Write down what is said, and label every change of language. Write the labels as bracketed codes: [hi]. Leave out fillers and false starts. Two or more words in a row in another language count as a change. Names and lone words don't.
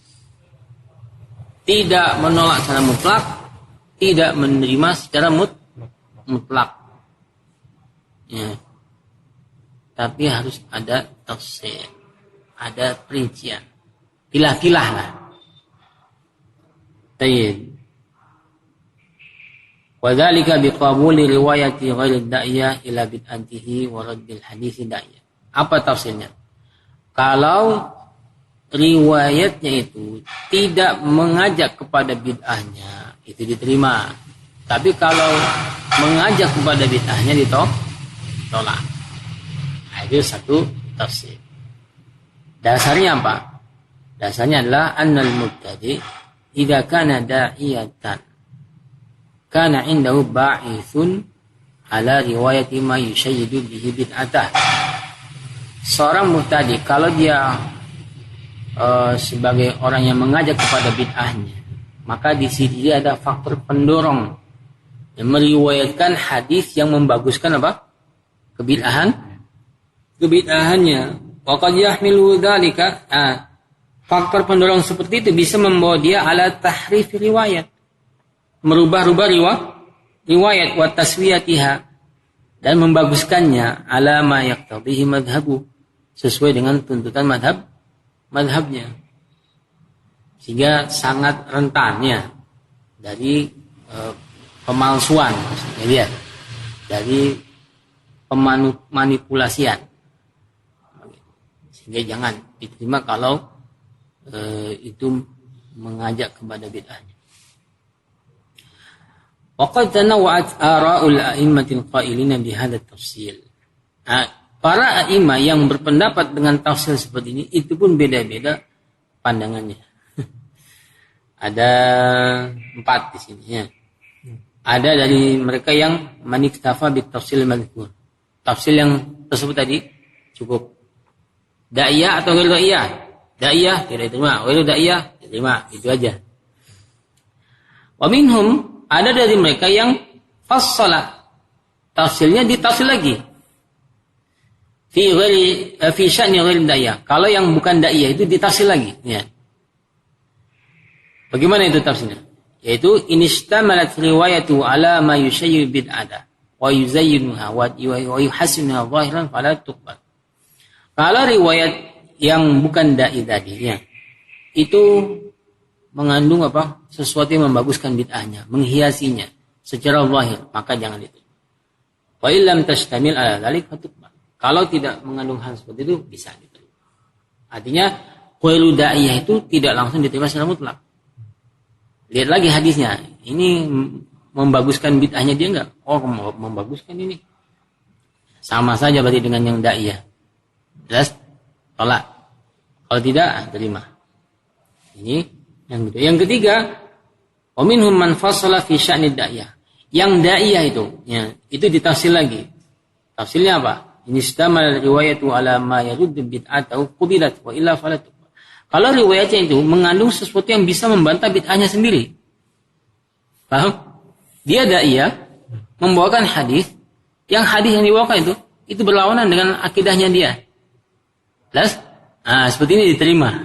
[id] Tidak menolak secara mutlak, tidak menerima secara mutlak. Ya. Tapi harus ada tafsir, ada perincian. Pilah-pilah lah. Tayyib. [ar] وذلك بقبول رواية غير الداعية إلى بدعته ورد حديث الداعية. [id] Apa tafsirnya? Kalau riwayatnya itu tidak mengajak kepada bid'ahnya, itu diterima. Tapi kalau mengajak kepada bid'ahnya ditolak. Itu satu tafsir. Dasarnya apa? Dasarnya adalah [ar] أن المبتدع إذا كان داعية كان عنده باعث على رواية ما يشيد به بدعته. [id] Seorang mubtadi kalau dia sebagai orang yang mengajak kepada bid'ahnya, maka di sini dia ada faktor pendorong yang meriwayatkan hadis yang membaguskan apa? Kebid'ahannya. [ar] وقد يحمل ذلك, [id] faktor pendorong seperti itu bisa membawa dia [ar] على تحريف الروايات, [id] merubah-rubah riwayat [ar] وتسويتها, [id] dan membaguskannya [ar] على ما يقتضيه مذهبه, [id] sesuai dengan tuntutan madhabnya, sehingga sangat rentannya dari pemalsuan, maksudnya dia dari pemanipulasian. Sehingga jangan diterima kalau itu mengajak kepada bid'ahnya. [ar] وقد تنوعت آراء الأئمة القائلين بهذا التفصيل. [id] Para a'imah yang berpendapat dengan tafsir seperti ini itu pun beda-beda pandangannya. Ada 4 di sini ya. Ada dari mereka yang [ar] من اكتفى بالتفصيل المذكور. [id] Tafsir yang tersebut tadi cukup. Da'iyah atau [ar] غير داعية? [id] Da'iyah tidak diterima, [ar] غير داعية [id] diterima, itu aja. [ar] ومنهم, [id] ada dari mereka yang fassala. Tafsirnya ditafsir lagi. [ar] في شأن غير الداعية. [id] Kalau yang bukan da'iyah itu ditafsir lagi, ya. Bagaimana itu tafsirnya? [ar] Yaitu إن اشتملت الرواية على ما يشيد البدعة ويزينها ويحسنها ظاهرا فلا تقبل. [id] Kalau riwayat yang bukan dai tadi ya, itu mengandung apa? Sesuatu yang membaguskan bid'ahnya, menghiasinya secara zahir, maka jangan itu. [ar] وإن لم تشتمل على ذلك فتقبل. [id] Kalau tidak mengandung hal seperti itu bisa diterima. Artinya [ar] قائل داعية [id] itu tidak langsung diterima secara mutlak. Lihat lagi hadisnya. Ini membaguskan bid'ahnya dia enggak? Oh, membaguskan ini. Sama saja berarti dengan yang da'iyah. Jelas? Tolak. Kalau tidak, terima. Ini yang kedua. Yang ketiga, [ar] ومنهم من فصل في شأن الداعية. [id] Yang da'iyah itu, ya, itu ditafsir lagi. Tafsirnya apa? [ar] إن اشتملت الرواية على ما يرد بدعته قبلت وإلا فلا. [id] Kalau riwayatnya itu mengandung sesuatu yang bisa membantah bid'ahnya sendiri. Paham? Dia da'iyah membawakan hadis, yang hadis yang dibawakan itu berlawanan dengan akidahnya dia. Jelas? Seperti ini diterima.